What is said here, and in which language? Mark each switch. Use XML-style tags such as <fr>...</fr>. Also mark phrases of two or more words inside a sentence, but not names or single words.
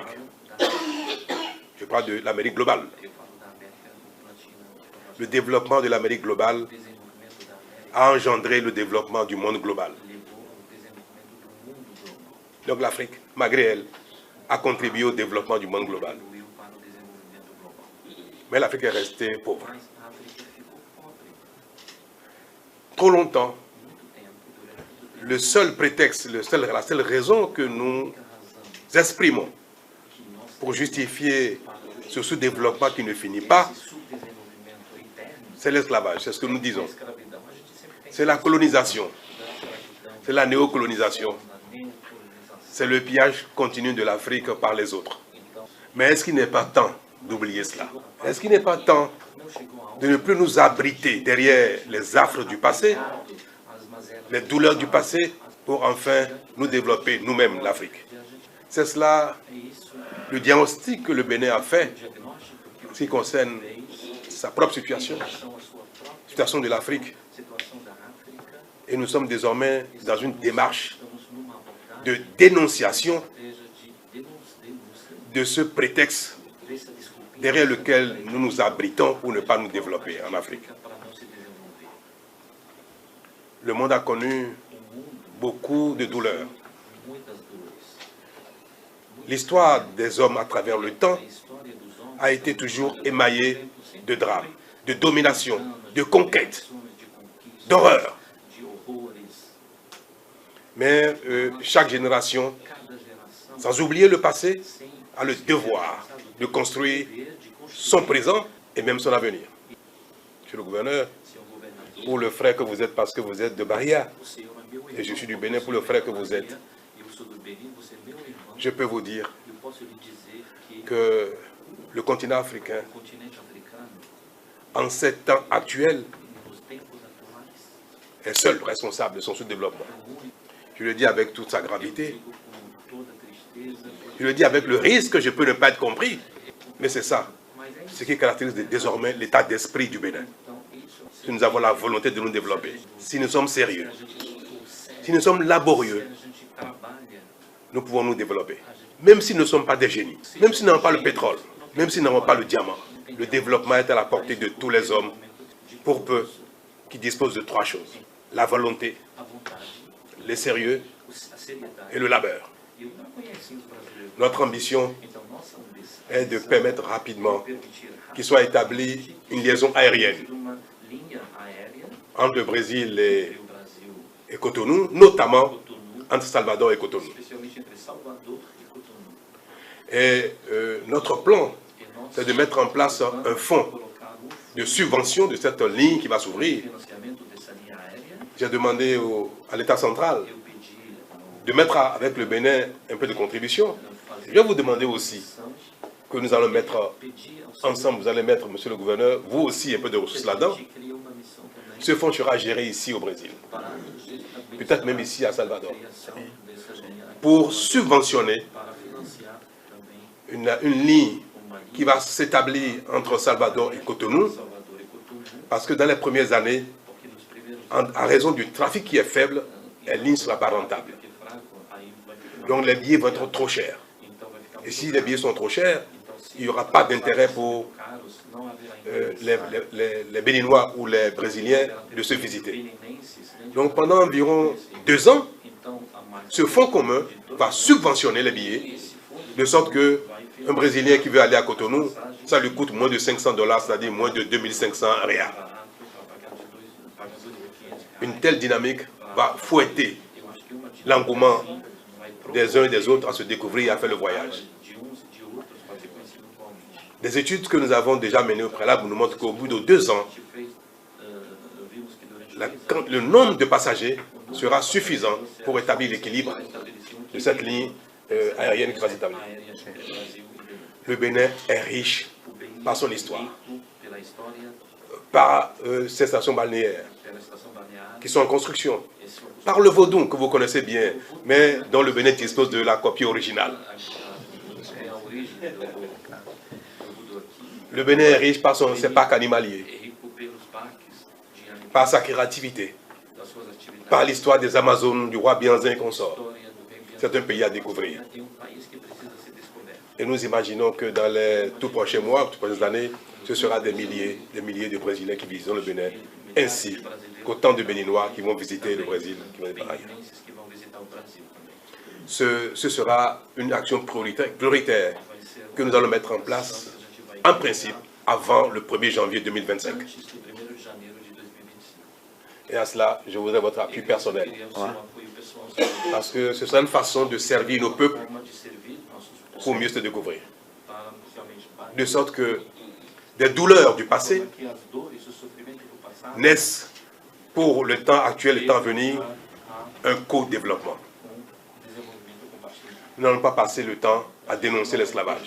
<fr>Je parle de l'Amérique globale. Le développement de l'Amérique globale a engendré le développement du monde global. Donc l'Afrique, malgré elle, a contribué au développement du monde global. Mais l'Afrique est restée pauvre.</fr> <pt>mas a África ficou pobre.</pt> <fr>Trop longtemps,</fr> <pt>Muito tempo, durante muito tempo.</pt> <fr>le seul prétexte, la seule raison que nous</fr> <pt>A única razão</pt> <fr>exprimons</fr> <pt>que nós</pt> <fr>pour</fr> <pt>temos</pt> <fr>justifier</fr> <pt>para</pt> <fr>ce sous-développement qui ne finit pas,</fr> <pt>esse subdesenvolvimento eterno</pt> <fr>c'est l'esclavage, c'est ce que nous</fr> <pt>é a</pt> <fr>disons.</fr> <pt>escravidão. A gente sempre tem</pt> <fr>C'est la colonisation,</fr> <pt>da escravidão,</pt> <fr>c'est la néocolonisation,</fr> <pt>na neocolonização.</pt> <fr>c'est le pillage continu de l'Afrique par les autres.</fr> <pt>Então,</pt> <fr>Mais est-ce qu'il n'est pas temps d'oublier cela? Est-ce qu'il n'est pas temps</fr> <pt>não chegou a</pt> <fr>de ne plus nous abriter derrière les affres du passé,</fr> <pt>as mazelas</pt> <fr>les douleurs du passé, pour enfin nous développer nous-mêmes l'Afrique? C'est cela</fr> <pt>é isso,</pt> <fr>le diagnostic que le Bénin a fait</fr> <pt>o diagnóstico que</pt> <fr>en</fr> <pt>o</pt> <fr>ce qui concerne</fr> <pt>fez</pt> <fr>sa propre</fr> <pt>em</pt> <fr>situation,</fr> <pt>relação à sua própria</pt> <fr>situation de l'Afrique.</fr> <pt>situação da África.</pt> <fr>Et nous sommes désormais dans une démarche</fr> <pt>Estamos numa abordagem</pt> <fr>de dénonciation</fr> <pt>de denúncia</pt> <fr>de ce prétexte</fr> <pt>dessa desculpinha</pt> <fr>derrière lequel nous nous abritons pour ne pas nous développer en Afrique.</fr> <pt>para não se desenvolver.</pt> <fr>Le monde a connu</fr> <pt>O mundo</pt> <fr>beaucoup de douleurs.</fr> <pt>muitas dores.</pt> <fr>L'histoire des hommes à travers le temps</fr> <pt>A história dos homens</pt> <fr>a été toujours émaillée de drames, de domination, de conquêtes,</fr> <pt>de conquistas,</pt> <fr>d'horreur.</fr> <pt>de horrores.</pt> <fr>Mais chaque génération,</fr> <pt>Cada geração</pt> <fr>sans oublier le passé,</fr> <pt>sem</pt> <fr>a le devoir de construire</fr> <pt>ver, de construir</pt> <fr>son présent et même son avenir. Monsieur le gouverneur,</fr> <pt>seu governador.</pt> <fr>pour le frère que vous êtes parce que vous êtes de Bahia,</fr> <pt>O senhor é meu</pt> <fr>et je</fr> <pt>irmão.</pt> <fr>suis du Bénin pour le frère que vous êtes,</fr> <pt>Eu sou do Benin, você é meu irmão.</pt> <fr>je peux vous dire</fr> <pt>Eu posso lhe dizer que</pt> <fr>que le continent africain,</fr> <pt>o continente africano,</pt> <fr>en ces temps actuels,</fr> <pt>nos tempos atuais,</pt> <fr>est seul responsable de son sous-développement.</fr> <pt>é o único.</pt> <fr>Je le dis avec toute sa</fr> <pt>Eu</pt> <fr>gravité,</fr> <pt>digo com toda tristeza,</pt> <fr>je le dis avec le risque que je peux ne pas être compris, mais c'est ça,</fr> <pt>mas é isso.</pt> <fr>ce qui caractérise désormais l'état d'esprit du Bénin.</fr> <pt>Então, isso,</pt> <fr>Si nous avons la volonté de nous développer, si nous sommes sérieux,</fr> <pt>se a gente for sério,</pt> <fr>si nous sommes</fr> <pt>se</pt> <fr>laborieux,</fr> <pt>a gente trabalha,</pt> <fr>nous pouvons nous développer. Même si nous ne sommes pas des génies, même si nous n'avons pas le pétrole, même si nous n'avons pas le diamant, le développement est à la portée de tous les hommes, pour peu qui disposent de trois choses: la volonté,</fr> <pt>a vontade,</pt> <fr>le sérieux</fr> <pt>a seriedade.</pt> <fr>et le labeur.</fr> <pt>Eu não conheci os brasileiros.</pt> <fr>Notre ambition</fr> <pt>Então, nossa ambição</pt> <fr>est de permettre rapidement</fr> <pt>permitir</pt> <fr>qu'il soit établi une liaison aérienne</fr> <pt>uma linha aérea</pt> <fr>entre le Brésil</fr> <pt>entre o Brasil</pt> <fr>et Cotonou, notamment</fr> <pt>e Cotonou,</pt> <fr>entre Salvador et Cotonou.</fr> <pt>especialmente entre Salvador e Cotonou.</pt> <fr>Et notre plan,</fr> <pt>E nós</pt> <fr>c'est de mettre en place un fonds</fr> <pt>colocar</pt> <fr>de subvention de cette ligne qui va s'ouvrir.</fr> <pt>financiamento dessa linha aérea.</pt> <fr>J'ai demandé à l'État central</fr> <pt>Eu pedi</pt> <fr>de mettre avec le Bénin un peu de contribution.</fr> <pt>fazer</pt> <fr>Je vais vous demander aussi que nous allons mettre</fr> <pt>pedir ao</pt> <fr>ensemble, vous allez mettre, monsieur le gouverneur, vous aussi un peu de ressources là-dedans.</fr> <pt>de criar uma missão também</pt> <fr>Ce fonds sera géré ici au Brésil,</fr> <pt>para</pt> <fr>peut-être même ici à Salvador,</fr> <pt>criação dessa linha</pt> <fr>pour subventionner</fr> <pt>para financiar também</pt> <fr>une ligne</fr> <pt>uma linha</pt> <fr>qui va s'établir entre Salvador et Cotonou,</fr> <pt>Salvador e Cotonou,</pt> <fr>parce que dans les premières années,</fr> <pt>porque nos primeiros</pt> <fr>à raison du trafic qui est faible, la ligne ne sera pas rentable.</fr> <pt>que é fraco, aí vai ficar</pt> <fr>Donc les billets vont être trop chers.</fr> <pt>então vai ficar</pt> <fr>Et si les billets sont trop chers,</fr> <pt>então se</pt> <fr>il n'y aura pas d'intérêt pour</fr> <pt>caros, não haverá</pt> <fr>les Béninois ou les Brésiliens de se visiter.</fr> <pt>beninenses, né?</pt> <fr>Donc pendant environ 2 ans,</fr> <pt>Então a marca</pt> <fr>ce fonds commun va subventionner les billets,</fr> <pt>esse fundo</pt> <fr>de sorte que un Brésilien qui veut aller à Cotonou, ça lui coûte moins de $500, c'est-à-dire moins de 2500 reals.</fr> <pt>barato para pagar de pagador de 500 reais.</pt> <fr>Une telle dynamique va fouetter</fr> <pt>Eu acho que uma</pt> <fr>l'engouement</fr> <pt>vai</pt> <fr>des uns et des autres à se découvrir et à faire le voyage.</fr> <pt>de uns e de outros para ser conhecido atualmente.</pt> <fr>Des études que nous avons déjà menées au préalable nous montrent qu'au bout de 2 ans,</fr> <pt>A gente fez, vimos que durante</pt> <fr>le nombre de passagers sera suffisant pour établir l'équilibre de cette ligne aérienne qui va s'établir.</fr> <pt>aérea entre Brasil e Benin.</pt> <fr>Le Bénin est riche</fr> <pt>O Benin</pt> <fr>par son histoire,</fr> <pt>rico pela história,</pt> <fr>par ses stations balnéaires</fr> <pt>pela estação balnear,</pt> <fr>qui sont en construction,</fr> <pt>esse</pt> <fr>par le vaudou que vous connaissez bien, mais dont le Bénin dispose de la copie originale.</fr> <pt>é a origem do voodoo aqui,</pt> <fr>Le Bénin est riche par ses parcs animaliers,</fr> <pt>é rico pelos parques de animais,</pt> <fr>par sa créativité,</fr> <pt>das suas atividades,</pt> <fr>par l'histoire des Amazones, du roi Bianzin et consorts.</fr> <pt>história do rei Bianca.</pt> <fr>C'est un pays à découvrir.</fr> <pt>Tem país que precisa ser descoberto.</pt> <fr>Et nous imaginons que dans les tout prochains mois, toutes prochaines années, ce sera des milliers de Brésiliens qui visiteront le Bénin, ainsi qu'autant de Béninois qui vont visiter le Brésil, qui vont être par ailleurs.</fr> <pt>Beninenses que vão visitar o Brasil também.</pt> <fr>Ce sera une action prioritaire</fr> <pt>Vai ser</pt> <fr>que nous allons mettre en place,</fr> <pt>que a gente vai</pt> <fr>en principe, avant le 1er janvier 2025.</fr> <pt>antes do 1º de janeiro de 2025.</pt> <fr>Et à cela, je voudrais votre appui personnel.</fr> <pt>Queria o seu apoio pessoal,</pt> <fr>Parce que ce sera une façon de servir nos peuples</fr> <pt>forma de servir nossos</pt> <fr>pour mieux se découvrir.</fr> <pt>para realmente para</pt> <fr>De sorte que des douleurs du passé</fr> <pt>que as dores e o sofrimento do passado</pt> <fr>naissent pour le temps actuel et le temps à venir</fr> <pt>a</pt> <fr>un co-développement.</fr> <pt>desenvolvimento compartilhado.</pt> <fr>Nous n'allons pas passer le temps à dénoncer l'esclavage.</fr>